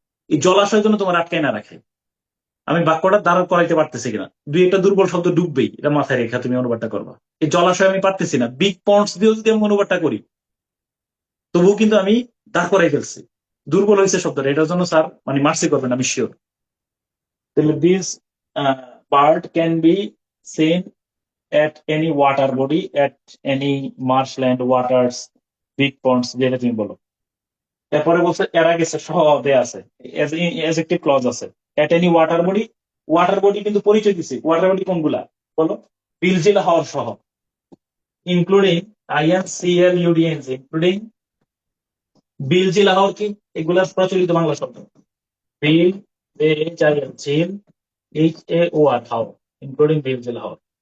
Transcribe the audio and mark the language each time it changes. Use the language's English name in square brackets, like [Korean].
[Bangla] এই জলাশয় যেন তোমার আটকায় না রাখে, আমি বাক্যটা দাঁড় করাইতে পারতেছি কিনা, দুই একটা দুর্বল শব্দ ডুববেই, এটা মাথায় রেখা তুমি অনুবাদটা করবা। এই জলাশয় আমি পারতেছি না, বিগ পন্ডস দিয়েও যদি আমি অনুবাদটা করি তবুও কিন্তু আমি দাঁড় করাই ফেলছি, দুর্বল হয়েছে শব্দটা, এটার জন্য স্যার মানে মার্সি করবেন, আমি শিওর। [English] তাহলে this bird can be seen at any water body, at any marshland, waters, big ponds, [Bangla] যেটা তুমি বলো। এরপরে বলছে এর আগে সহ দেয়া আছে, অ্যাডজেক্টিভ ক্লজ আছে, at any water body, water body কিন্তু পরিচয় দিছি, ওয়াটার বডি কোনগুলা বলো, বিলজিল হাওর সহ, ইনক্লুডিং INCLUDNG, ইনক্লুডিং বিলজিল হাওর কি, এগুলা প্রচলিত বাংলা শব্দ, বিল, ঝিল, HAOR হাওর, ইনক্লুডিং বিলজিল হাওর।